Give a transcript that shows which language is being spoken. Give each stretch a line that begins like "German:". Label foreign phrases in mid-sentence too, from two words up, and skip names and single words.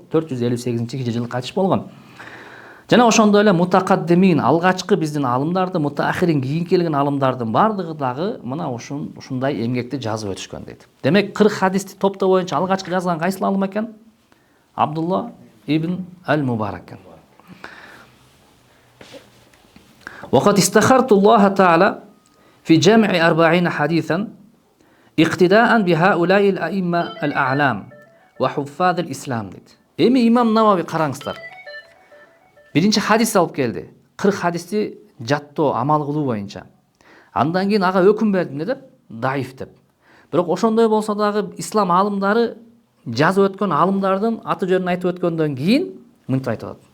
Kyrgyz: 458 хижри жылы кайтыш болгон. Жана ошондой эле мутакаддимин, алгачкы биздин алымдарды, мутаахирин кийин келген алымдардын бардыгы дагы мына ушундай эмгекти жазып өтүшкөн дейт. Демек 40 хадисти топто боюнча алгачкы жазган кайсы алым экен? Абдулла ибн ал-Мубарак экен.
Arabic: وقد استخرت الله تعالى في جمع 40 حديثا اقتداء بهؤلاء الأئمة الأعلام وحفاظ الإسلام дейт.
Kyrgyz: Эми имам Навави караңыздар. Биринчи хадис алып келди. 40 хадисти жаттоо, амал кылуу боюнча. Андан кийин ага өкүм берди эмне деп? Даиф деп. Бирок ошондой болсо дагы ислам алымдары жазып өткөн алымдардын аты жөнүн айтып өткөндөн кийин мынтип айтып атат.